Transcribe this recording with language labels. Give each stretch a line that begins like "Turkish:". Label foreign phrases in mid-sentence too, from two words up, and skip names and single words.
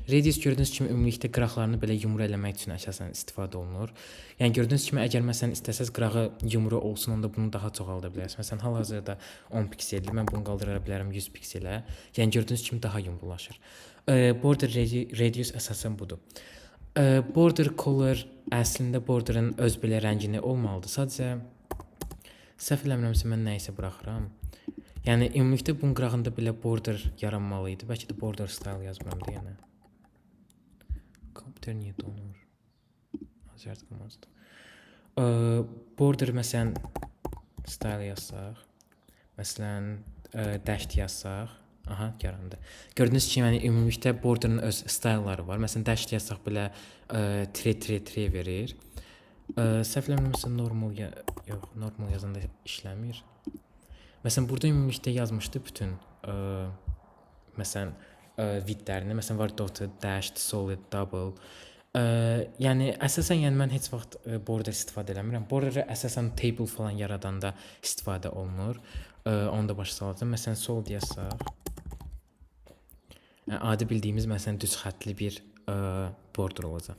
Azerbaijani: Radius gördüyünüz kimi ümumilikdə qıraqlarını belə yumru eləmək üçün əsasən istifadə olunur. Yəni gördüyünüz kimi əgər məsələn istəsəz qırağı yumru olsun, onda bunu daha çoxalda bilərsiniz. Məsələn, hal-hazırda 10 pikseldir. Mən bunu qaldıra bilərəm 100 pikselə. Yəni gördüyünüz kimi daha yumrulaşır.
English: Border radius
Azerbaijani: əsasən budur.
English: Border color
Azerbaijani: əslində borderin öz belə rəngini olmalıdır. Sadəcə səhv eləmirəmsə mən nə isə buraxıram. Yəni ümumilikdə bunun qırağında belə border yaranmalı idi. Bəlkə də
English: border style
Azerbaijani: yazmıram da yəni. Kompüter niyə donur? Azərt qılmazdı. Border məsələn style yazsaq, məsələn dash yazsaq, aha, yarandı. Gördüyünüz kimi yəni ümumilikdə borderin öz styleları var. Məsələn dash yazsaq belə tre verir. Səhv eləmirəmsə normal yox, normal yazanda işləmir. Məsələn burada ümumilikdə yazmışdı bütün məsələn widthlərini. Məsələn var
English: dotted, dashed, solid, double.
Azerbaijani: Yəni əsasən yəni mən heç vaxt border istifadə eləmirəm. Borderə əsasən table falan yaradanda istifadə olunur. Onu da başa salacağam. Məsələn solid yazsaq, adi bildiyimiz məsələn düz xəttli bir border olacaq.